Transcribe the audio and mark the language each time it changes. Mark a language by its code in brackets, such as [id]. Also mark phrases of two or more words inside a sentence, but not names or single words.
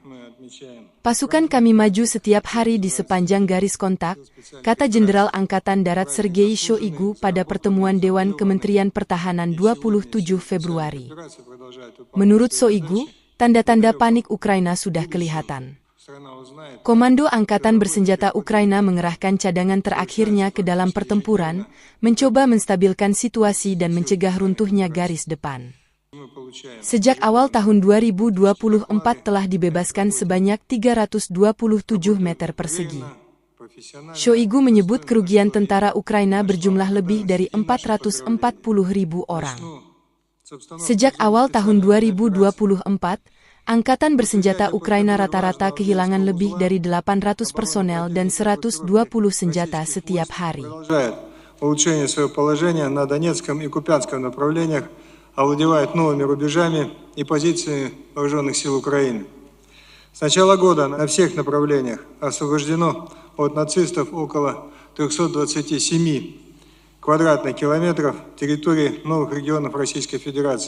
[id] Pasukan kami maju setiap hari di sepanjang garis kontak, kata Jenderal Angkatan Darat Sergei Shoigu pada pertemuan Dewan Kementerian Pertahanan 27 Februari. Menurut Shoigu, tanda-tanda panik Ukraina sudah kelihatan. Komando Angkatan Bersenjata Ukraina mengerahkan cadangan terakhirnya ke dalam pertempuran, mencoba menstabilkan situasi dan mencegah runtuhnya garis depan. [ru] Мы получаем. [id] Sejak awal tahun 2024 telah dibebaskan sebanyak 327 meter persegi. Shoigu menyebut kerugian tentara Ukraina berjumlah lebih dari 440.000 orang. Sejak awal tahun 2024, Angkatan Bersenjata Ukraina rata-rata kehilangan lebih dari 800 personel dan 120 senjata setiap hari. [ru] Улучшение своего положения на Донецком и Купянском направлениях, овладевает новыми рубежами и позициями вооруженных сил Украины. С начала года на всех направлениях освобождено от нацистов около 327 квадратных километров территории новых регионов Российской Федерации.